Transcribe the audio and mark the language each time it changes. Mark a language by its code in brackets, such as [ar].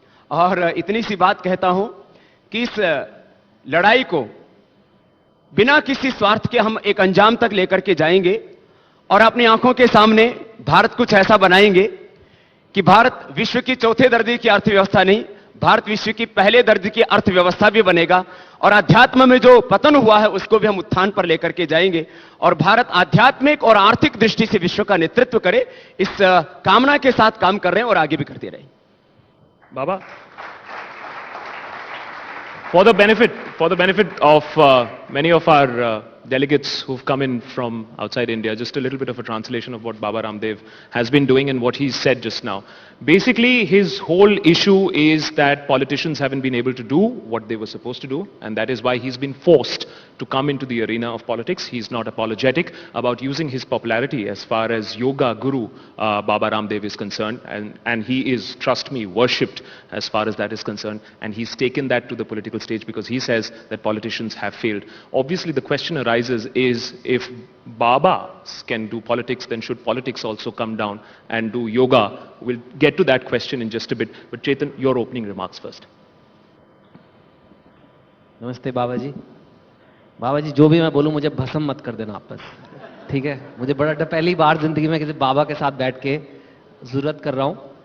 [hi] और इतनी सी बात कहता हूं कि इस लड़ाई को बिना किसी स्वार्थ के हम एक अंजाम तक लेकर के जाएंगे और अपनी आंखों के सामने भारत कुछ ऐसा बनाएंगे कि भारत विश्व की चौथे दर्जे की अर्थव्यवस्था नहीं, भारत विश्व की पहले दर्जे की अर्थव्यवस्था भी बनेगा। और अध्यात्म में जो पतन हुआ है उसको भी हम उत्थान पर लेकर के जाएंगे और भारत आध्यात्मिक और आर्थिक दृष्टि से विश्व का नेतृत्व करे, इस कामना के साथ काम कर रहे हैं और आगे भी करते रहे। [en] Baba, for the benefit of many of our delegates who've come in from outside India, just a little bit of a translation of what Baba Ramdev has been doing and what he said just now. Basically, his whole issue is that politicians haven't been able to do what they were supposed to do, and that is why he's been forced to come into the arena of politics. He's not apologetic about using his popularity as far as yoga guru Baba Ramdev is concerned, and he is, trust me, worshipped as far as that is concerned, and he's taken that to the political stage because he says that politicians have failed. Obviously, the question arises is, if Baba can do politics, then should politics also come down and do yoga? We'll get to that question in just a bit, but Chetan, your opening remarks first. [hi] नमस्ते बाबा जी। बाबा जी, जो भी मैं बोलूं मुझे भस्म मत कर देना आप बस, ठीक है? मुझे बड़ा डर, पहली बार जिंदगी में किसी बाबा के साथ बैठ के जरूरत कर रहा हूं।